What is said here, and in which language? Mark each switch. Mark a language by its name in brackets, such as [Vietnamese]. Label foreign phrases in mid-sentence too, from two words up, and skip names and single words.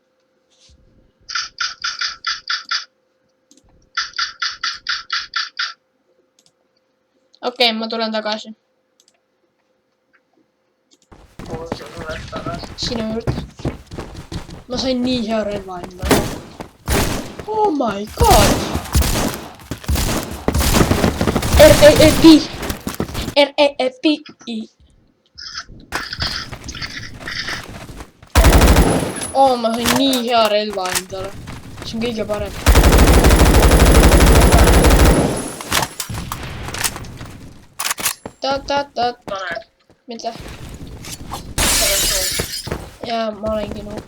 [Estonian] Okei, ma tulen tagasi. Kuhu sa tuled tagasi? Sinu juurde. Ma sain nii hea relva endale. [English] Oh my god! R-E-E-P! [Estonian] R-E-E-P-I! Oh, ma sain nii hea relva endale. See on kõige parem. Ta-ta-ta. Mida? Ja ma olengi noob.